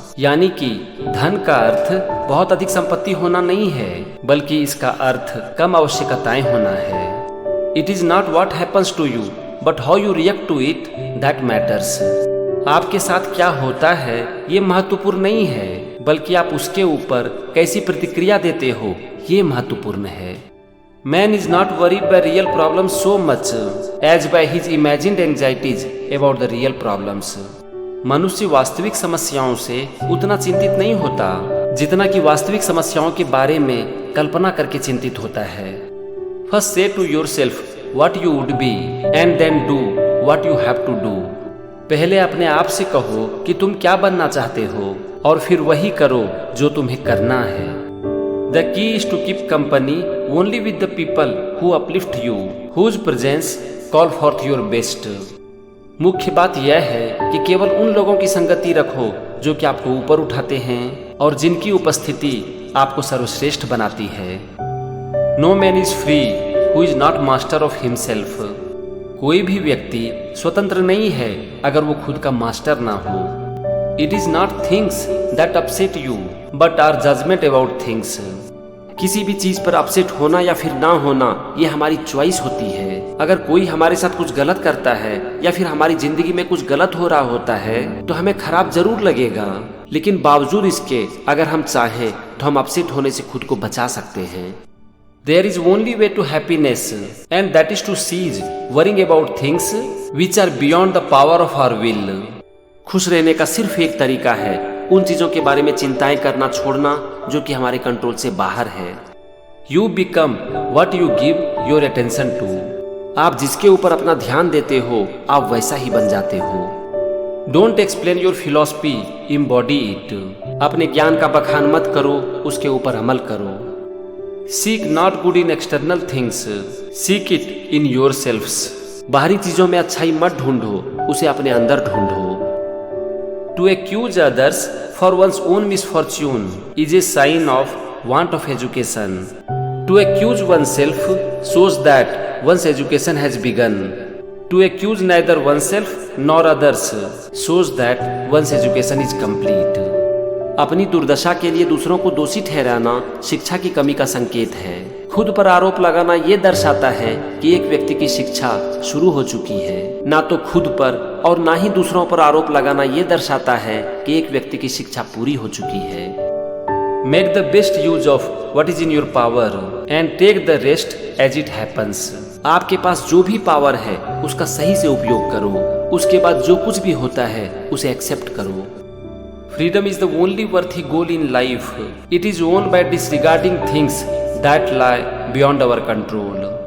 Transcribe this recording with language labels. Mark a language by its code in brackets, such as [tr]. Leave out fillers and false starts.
[hi] यानी कि धन का अर्थ बहुत अधिक संपत्ति होना नहीं है, बल्कि इसका अर्थ कम आवश्यकताएं होना है। [en] It is not what happens to you but how you react to it that matters. [hi] आपके साथ क्या होता है ये महत्वपूर्ण नहीं है, बल्कि आप उसके ऊपर कैसी प्रतिक्रिया देते हो ये महत्वपूर्ण है। [en] Man is not worried by real problems so much as by his imagined anxieties about the real problems. [hi] मनुष्य वास्तविक समस्याओं से उतना चिंतित नहीं होता जितना कि वास्तविक समस्याओं के बारे में कल्पना करके चिंतित होता है। [en] First say to yourself what you would be and then do what you have to do. [hi] पहले अपने आप से कहो कि तुम क्या बनना चाहते हो और फिर वही करो जो तुम्हें करना है। [en] The key is to keep company only with the people who uplift you, whose presence call forth your best. [hi] मुख्य बात यह है कि केवल उन लोगों की संगति रखो जो कि आपको ऊपर उठाते हैं और जिनकी उपस्थिति आपको सर्वश्रेष्ठ बनाती है। [en] No man is free who is not master of himself. [hi] कोई भी व्यक्ति स्वतंत्र नहीं है अगर वो खुद का मास्टर ना हो। [en] It is not things that upset you but our judgment about things. [hi] किसी भी चीज पर अपसेट होना या फिर ना होना ये हमारी चॉइस होती है। अगर कोई हमारे साथ कुछ गलत करता है या फिर हमारी जिंदगी में कुछ गलत हो रहा होता है तो हमें खराब जरूर लगेगा, लेकिन बावजूद इसके अगर हम चाहें तो हम अपसेट होने से खुद को बचा सकते हैं। [en] There is only way to happiness and that is to cease worrying about things which are beyond the power of our will. [hi] खुश रहने का सिर्फ एक तरीका है, उन चीजों के बारे में चिंताएं करना छोड़ना जो कि हमारे कंट्रोल से बाहर है। [en] You become what you give your attention to. [hi] आप जिसके ऊपर अपना ध्यान देते हो आप वैसा ही बन जाते हो। [en] Don't explain your philosophy, embody it. [hi] अपने ज्ञान का बखान मत करो, उसके ऊपर अमल करो। [en] Seek not good in external things, seek it in yourselves. [hi] बाहरी चीजों में अच्छाई मत ढूंढो, उसे अपने अंदर ढूंढो। [en] To accuse others for one's own misfortune is a sign of want of education. To accuse oneself shows that one's education has begun. To accuse neither oneself nor others shows that one's education is complete. [hi] अपनी दुर्दशा के लिए दूसरों को दोषी ठहराना शिक्षा की कमी का संकेत है। खुद पर आरोप लगाना ये दर्शाता है कि एक व्यक्ति की शिक्षा शुरू हो चुकी है। ना तो खुद पर और ना ही दूसरों पर आरोप लगाना ये दर्शाता है कि एक व्यक्ति की शिक्षा पूरी हो चुकी है। [en] Make the best use of what is in your power and take the rest as it happens. [hi] आपके पास जो भी पावर है उसका सही से उपयोग करो, उसके बाद जो कुछ भी होता है उसे एक्सेप्ट करो। [en] Freedom is the only worthy goal in life. It is won by disregarding things that lie beyond our control.